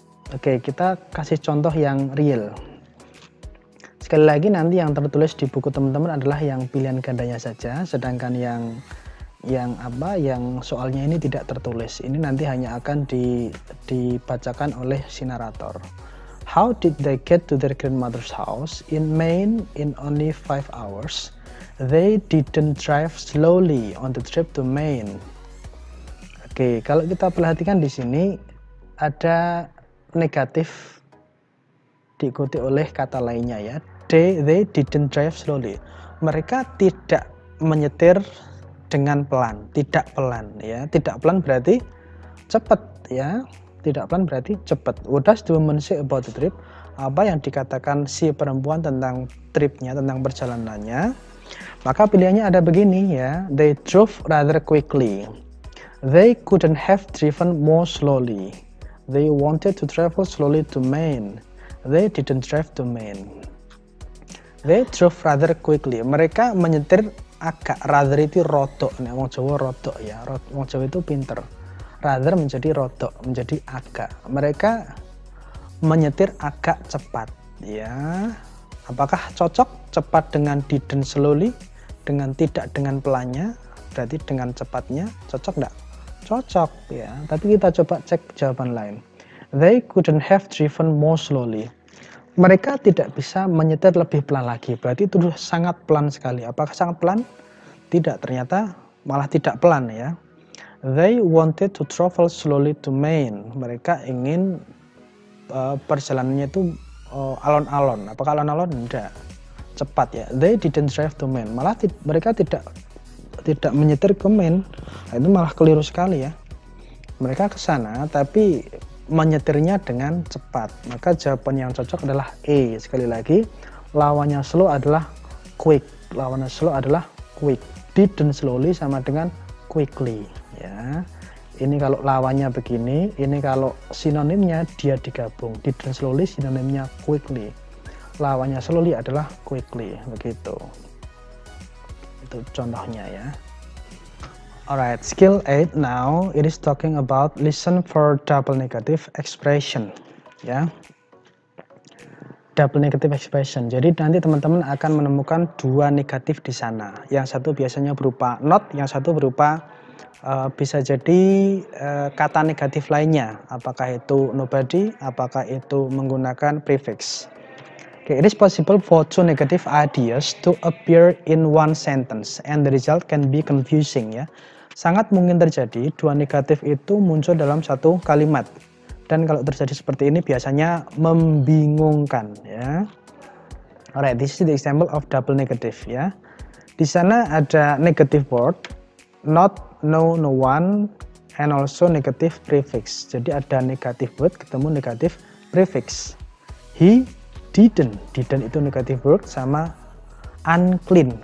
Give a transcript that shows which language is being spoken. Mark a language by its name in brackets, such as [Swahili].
[Indonesian] Oke, kita kasih contoh yang real. Sekali lagi nanti yang tertulis di buku teman-teman adalah yang pilihan gandanya saja, sedangkan yang soalnya ini tidak tertulis. Ini nanti hanya akan dibacakan oleh si narator. [English] How did they get to their grandmother's house in Maine in only 5 hours? They didn't drive slowly on the trip to Maine. [Indonesian] Oke, kalau kita perhatikan di sini ada negatif diikuti oleh kata lainnya ya. [English] They didn't drive slowly. [Indonesian] Mereka tidak menyetir dengan pelan, tidak pelan ya. Tidak pelan berarti cepat ya. Tidak pelan berarti cepat. [English] What does the woman say about the trip? [Indonesian] Apa yang dikatakan si perempuan tentang tripnya, tentang perjalanannya? Maka pilihannya ada begini ya. [English] They drove rather quickly. They couldn't have driven more slowly. They wanted to travel slowly to Maine. They didn't drive to Maine. They drove rather quickly. [Indonesian] Mereka menyetir agak. Rather itu rodok. [Javanese] Nek wong Jawa rodok ya. Wong Jawa itu pinter. [Indonesian] Rather menjadi rodok, menjadi agak. Mereka menyetir agak cepat ya. Apakah cocok cepat dengan didn't slowly? Dengan tidak dengan pelannya? Berarti dengan cepatnya cocok enggak? cocok ya. Tapi kita coba cek jawaban lain. [English] They couldn't have driven more slowly. [Indonesian] Mereka tidak bisa menyetir lebih pelan lagi. Berarti itu sangat pelan sekali. Apakah sangat pelan? Tidak, ternyata malah tidak pelan ya. [English] They wanted to travel slowly to Maine. [Indonesian] Mereka ingin perjalanannya itu alon-alon. Apakah alon-alon? Tidak. Cepat ya. [English] They didn't drive to Maine. [Indonesian] Malah mereka tidak menyetir ke Maine. Nah, itu malah keliru sekali ya. Mereka ke sana tapi menyetirnya dengan cepat. Maka jawaban yang cocok adalah E. Sekali lagi, lawannya slow adalah quick. Lawannya slow adalah quick. Didn't slowly sama dengan quickly ya. Ini kalau lawannya begini, ini kalau sinonimnya dia digabung. Didn't slowly sinonimnya quickly. Lawannya slowly adalah quickly, begitu. Itu contohnya ya. [English] Alright, skill 8 now it is talking about listen for double negative expression ya. [Indonesian] Double negative expression. Jadi nanti teman-teman akan menemukan dua negatif di sana. Yang satu biasanya berupa not, yang satu berupa bisa jadi kata negatif lainnya. Apakah itu nobody, apakah itu menggunakan prefix. [English] Okay, it is possible for two negative ideas to appear in one sentence and the result can be confusing ya. [Indonesian] Sangat mungkin terjadi dua negatif itu muncul dalam satu kalimat. Dan kalau terjadi seperti ini biasanya membingungkan ya. [English] Alright, this is the example of double negative ya. [Indonesian] Di sana ada [English] negative word, not, no, no one, and also negative prefix. [Indonesian] Jadi ada negative word ketemu negative prefix. [English] He didn't [Indonesian] itu negative word sama unclean.